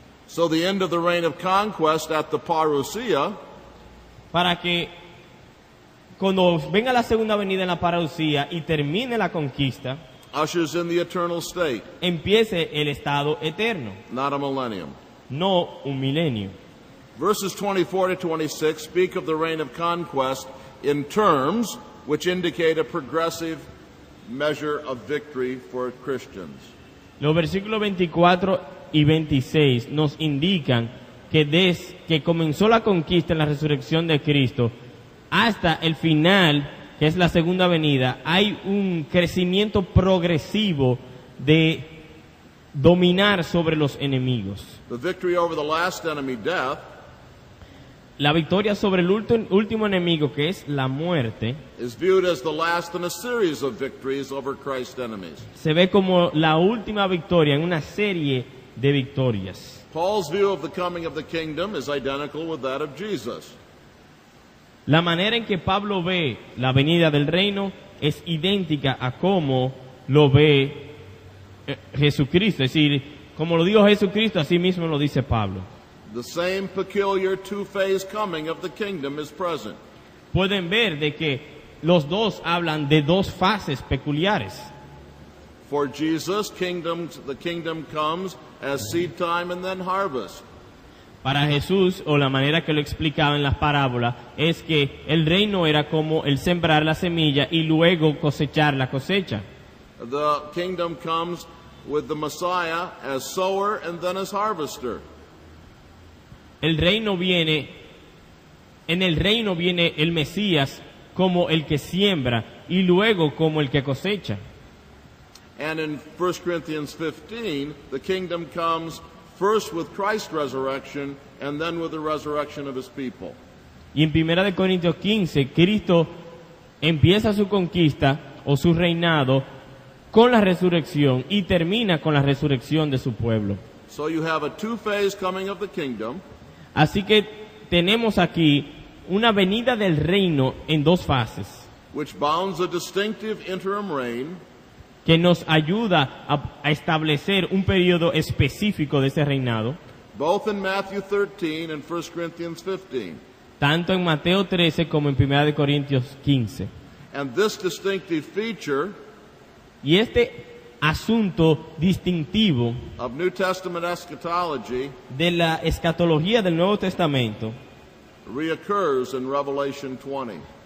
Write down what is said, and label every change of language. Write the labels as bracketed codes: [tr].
[en] so the end of the reign of conquest at the parousia [es] para que cuando venga la segunda venida en la parousia y termine la conquista, [en] ushers in the eternal state, [es] empiece el estado eterno, [en] not a millennium. [es] no un milenio. [en] Verses 24 to 26 speak of the reign of conquest in terms which indicate a progressive measure of victory for Christians. [es] Los versículos 24 y 26 nos indican que desde que comenzó la conquista en la resurrección de Cristo hasta el final, que es la segunda venida, hay un crecimiento progresivo de dominar sobre los enemigos. [en] The victory over the last enemy, death, [es] La victoria sobre el último enemigo, que es la muerte, [en] is viewed as the last in a series of victories over Christ's enemies. [es] se ve como la última victoria en una serie de victorias. [en] Paul's view of the coming of the kingdom is identical with that of Jesus. [es] La manera en que Pablo ve la venida del reino es idéntica a cómo lo ve Jesucristo. Es decir, como lo dijo Jesucristo, así mismo lo dice Pablo. [en] The same peculiar two-phase coming of the kingdom is present. [es] Pueden ver de que los dos hablan de dos fases peculiares. [en] For Jesus, the kingdom comes as seed time and then harvest. [es] Para Jesús, o la manera que lo explicaba en las parábolas, es que el reino era como el sembrar la semilla y luego cosechar la cosecha. [en] The kingdom comes with the Messiah as sower and then as harvester. [es] El reino viene, en el reino viene el Mesías como el que siembra y luego como el que cosecha. [en] And in 1 Corinthians 15, the kingdom comes first with Christ's resurrection and then with the resurrection of his people. [es] Y en 1 Corintios 15, Cristo empieza su conquista o su reinado con la resurrección y termina con la resurrección de su pueblo. [en] So you have a two-phase coming of the kingdom. [es] Así que tenemos aquí una venida del reino en dos fases, [en] which bounds a distinctive interim reign [es] que nos ayuda a establecer un periodo específico de ese reinado, [en] both in Matthew 13 and 1 Corinthians 15. [es] tanto en Mateo 13 como en 1 Corintios 15. [en] And this distinctive feature [es] Y este asunto distintivo [en] of New Testament eschatology [es] de la escatología del Nuevo Testamento [en] reoccurs in Revelation 20.